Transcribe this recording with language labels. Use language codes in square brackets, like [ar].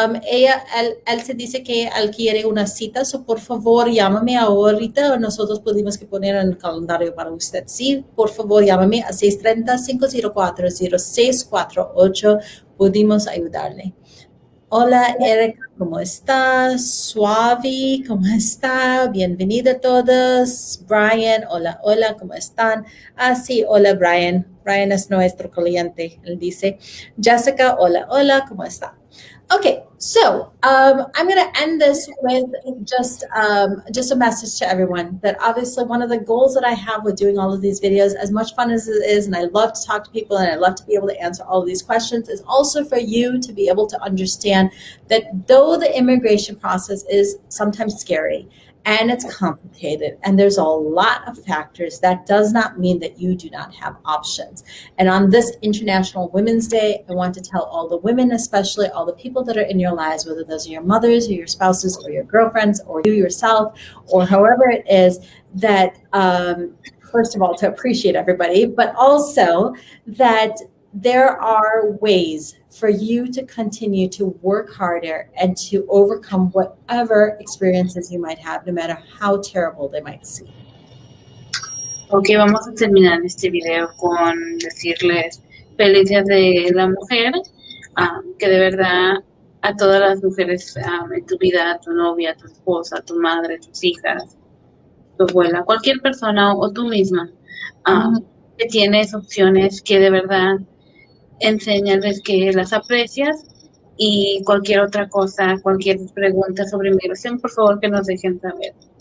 [es] Él se dice que él quiere una cita, so por favor llámame ahorita, nosotros podemos poner en el calendario para usted, sí, por favor llámame a 630-504-0648, pudimos ayudarle. Hola Erika, ¿cómo estás? Suave, ¿cómo está? Bienvenida a todos. Brian, hola, ¿cómo están? Sí, hola Brian. Brian es nuestro cliente, él dice. Jessica, hola, ¿cómo está? [en] Okay, so I'm going to end this with just a message to everyone that obviously one of the goals that I have with doing all of these videos, as much fun as it is, and I love to talk to people and I love to be able to answer all of these questions, is also for you to be able to understand that though the immigration process is sometimes scary, and it's complicated, and there's a lot of factors, that does not mean that you do not have options. And on this International Women's Day, I want to tell all the women, especially all the people that are in your lives, whether those are your mothers or your spouses or your girlfriends or you yourself or however it is, that first of all, to appreciate everybody, but also that there are ways for you to continue to work harder and to overcome whatever experiences you might have, no matter how terrible they might seem. [es] Ok, vamos a terminar este video con decirles feliz día de la mujer, que de verdad a todas las mujeres en tu vida, a tu novia, a tu esposa, a tu madre, a tus hijas, tu abuela, cualquier persona o tú misma que tienes opciones, que de verdad enseñarles que las aprecias y cualquier otra cosa, cualquier pregunta sobre inmigración, por favor que nos dejen saber.